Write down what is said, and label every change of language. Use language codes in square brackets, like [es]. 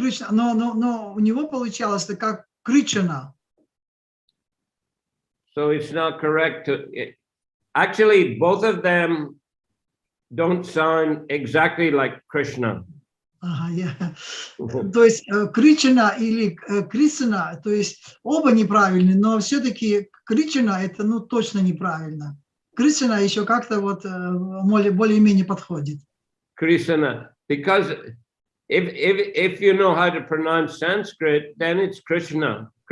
[ru] Но у него получалось это как Кришна. [en] So it's not correct actually, both of them don't sound exactly like Krishna. [ru] То есть Кришна или Кришна, то есть оба неправильны, но все-таки Кришна это точно неправильно. Кришна еще как-то вот более-менее подходит. [en] Krishna, because if you know how to pronounce Sanskrit, then it's Krishna.